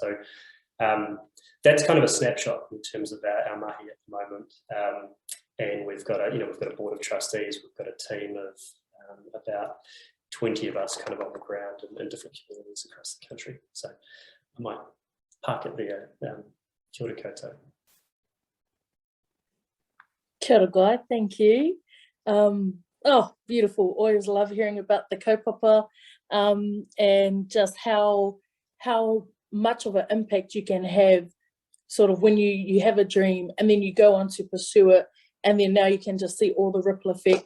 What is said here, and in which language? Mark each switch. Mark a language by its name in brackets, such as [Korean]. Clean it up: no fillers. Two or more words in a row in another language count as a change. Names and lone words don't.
[English] So that's kind of a snapshot in terms of our mahi at the moment. And we've got a board of trustees. We've got a team of about 20 of us kind of on the ground in different communities across the country. So I might park it there. [Māori] Kia ora koutou. Kia ora, [English] Guy, thank you. Oh, beautiful. Always love hearing about the kaupapa and just how much of an impact you can have sort of when you have a dream and then you go on to pursue it, and then now you can just see all the ripple effects.